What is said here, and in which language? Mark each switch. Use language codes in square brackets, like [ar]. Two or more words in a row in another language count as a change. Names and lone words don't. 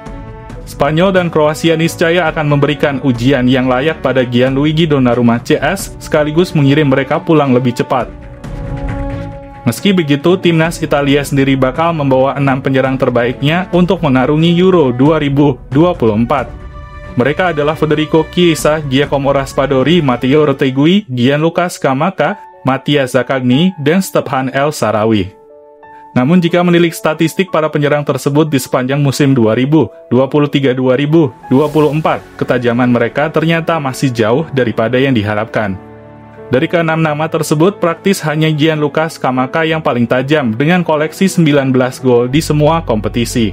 [id] Spanyol dan Kroasia niscaya akan memberikan ujian yang layak pada Gianluigi Donnarumma CS, sekaligus mengirim mereka pulang lebih cepat. Meski begitu, timnas Italia sendiri bakal membawa 6 penyerang terbaiknya untuk mengarungi Euro 2024. Mereka adalah Federico Chiesa, Giacomo Raspadori, Matteo Retegui, Gianluca Scamacca, Mattia Zaccagni, dan Stefan El Shaarawy. Namun jika menilik statistik para penyerang tersebut di sepanjang musim 2023-2024, ketajaman mereka ternyata masih jauh daripada yang diharapkan. Dari ke-6 nama tersebut, praktis hanya Gianluca Scamacca yang paling tajam dengan koleksi 19 gol di semua kompetisi.